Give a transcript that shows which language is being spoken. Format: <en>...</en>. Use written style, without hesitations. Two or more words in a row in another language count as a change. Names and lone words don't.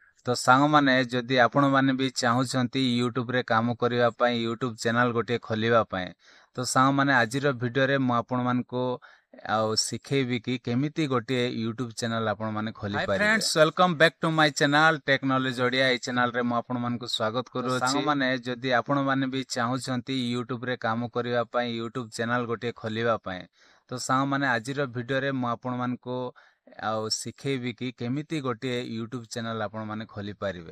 <or>ତୋ ସାଙ୍ଗ ମାନେ ଯଦି ଆପଣ ମାନେ ବି ଚାହୁଁଛନ୍ତି ୟୁଟ୍ୟୁବ ରେ କାମ କରିବା ପାଇଁ</or> <en>YouTube channel</en> <or>ଗୋଟେ ଖୋଲିବା ପାଇଁ ତୋ ସାଙ୍ଗ ମାନେ ଆଜିର ଭିଡିଓ ରେ ମୁଁ ଆପଣ ମାନଙ୍କୁ ଆଉ ଶିଖେଇବି କି କେମିତି ଗୋଟେ</or> <en>YouTube channel</en> <or>ଆପଣ ମାନେ ଖୋଲି ପାରିବେ।</or> <en>Hi friends, welcome back to my channel Technology Odia.</en> <or>ଏ ଚ୍ୟାନେଲ ରେ ମୁଁ ଆପଣ ମାନଙ୍କୁ ସ୍ୱାଗତ କରୁଛି। ସାଙ୍ଗ ମାନେ ଯଦି ଆପଣ ମାନେ ବି ଚାହୁଁଛନ୍ତି ୟୁଟ୍ୟୁବ ରେ କାମ କରିବା ପାଇଁ</or> <en>YouTube channel</en> <or>ଗୋଟେ ଖୋଲିବା ପାଇଁ ତୋ ସାଙ୍ଗ ମାନେ ଆଜିର ଭିଡିଓ ରେ ମୁଁ ଆପଣ ମାନଙ୍କୁ ଆଉ ଶିଖେଇବି କି କେମିତି ଗୋଟେ</or> <en>YouTube channel</en> <or>ଆପଣ ମାନେ ଖୋଲି ପାରିବେ।</or>